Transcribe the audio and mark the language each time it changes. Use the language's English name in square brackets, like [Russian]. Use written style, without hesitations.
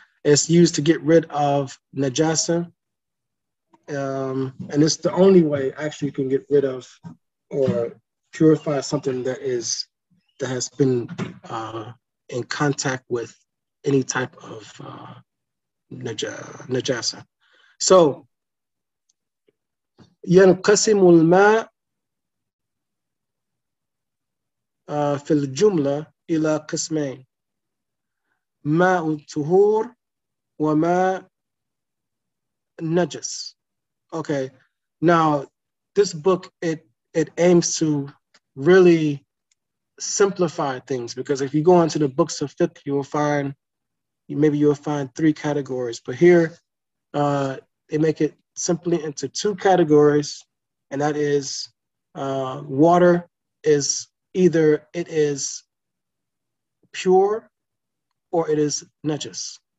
[English] It's used to get rid of najasa, and it's the only way actually you can get rid of or purify something that has been in contact with any type of najasa. [Arabic] So ينقسم الماء في الجملة إلى قسمين: ماء الطهور وماء النجس. [English] Okay, now this book, it aims to really simplify things, because if you go into the books of fiqh, you'll find three categories, but here they make it simply into two categories, and that is water is either it is pure or it is najis.